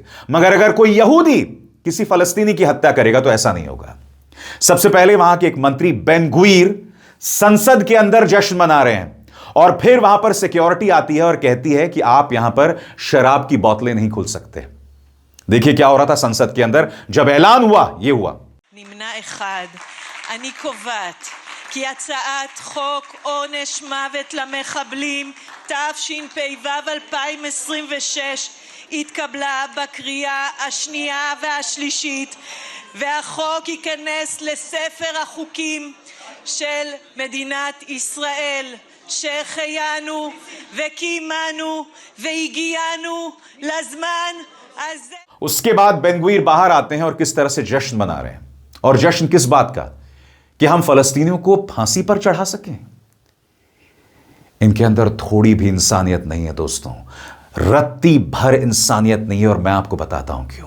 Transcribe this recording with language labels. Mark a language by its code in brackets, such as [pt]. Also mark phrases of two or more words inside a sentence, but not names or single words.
[hi] मगर अगर कोई यहूदी किसी फलस्तीनी की हत्या करेगा तो ऐसा नहीं होगा। सबसे पहले वहां के एक मंत्री बेन गुईर संसद के अंदर जश्न मना रहे हैं, और फिर वहां पर सिक्योरिटी आती है और कहती है कि आप यहां पर शराब की बोतलें नहीं खोल सकते। देखिए क्या हो रहा था संसद के अंदर जब ऐलान हुआ, यह हुआ। [he] נמנע אחד. אני קובעת כי הצעת חוק עונש מוות למחבלים תשפ"ו 2026 התקבלה בקריאה השנייה והשלישית, והחוק ייכנס לספר החוקים של מדינת ישראל. שהחיינו וקיימנו והגיענו לזמן הזה. [hi] उसके बाद बेन-गुईर बाहर आते हैं और किस तरह से जश्न मना रहे हैं। और जश्न किस बात का? कि हम फलस्तीनियों को फांसी पर चढ़ा सकें। इनके अंदर थोड़ी भी इंसानियत नहीं है दोस्तों, रत्ती भर इंसानियत नहीं है, और मैं आपको बताता हूं क्यों।